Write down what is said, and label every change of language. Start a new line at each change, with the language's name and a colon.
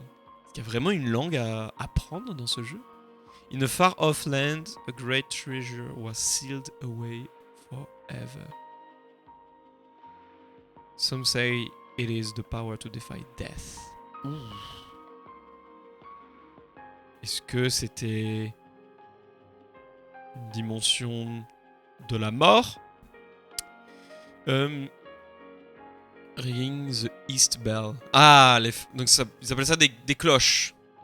French: Est-ce qu'il y a vraiment une langue à apprendre dans ce jeu?
English: In a far off land, a great treasure was sealed away forever. Some say it is the power to defy death. Ouh.
French: Est-ce que c'était une dimension de la mort?
English: Ringing the East Bell.
French: Ah, donc ça, ils appellent ça des cloches.